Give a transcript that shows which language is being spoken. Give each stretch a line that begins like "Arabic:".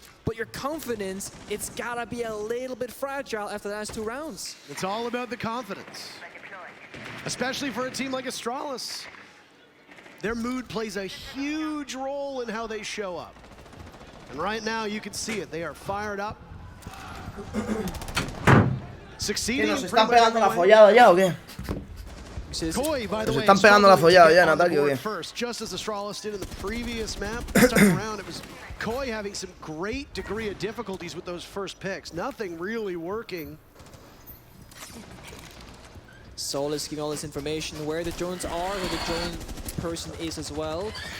English: But your confidence, it's gotta be a little bit fragile after the last 2 rounds. It's all about the confidence, especially for a team like Astralis. Their mood plays a huge role in how they show up. And right now, you can see it. They are fired up. Succeeding.
Spanish: ¿Nos están pegando la follada ya o qué?
English: Koi, by the
Spanish: Nos
English: way,
Spanish: están pegando la follada ya en ataque o qué?
English: first, just as Astralis did in the previous map. This time around, it was Koi having some great degree of difficulties with those first picks. Nothing really working. Soul is giving all this information, where the drones are, where the drone person is as well.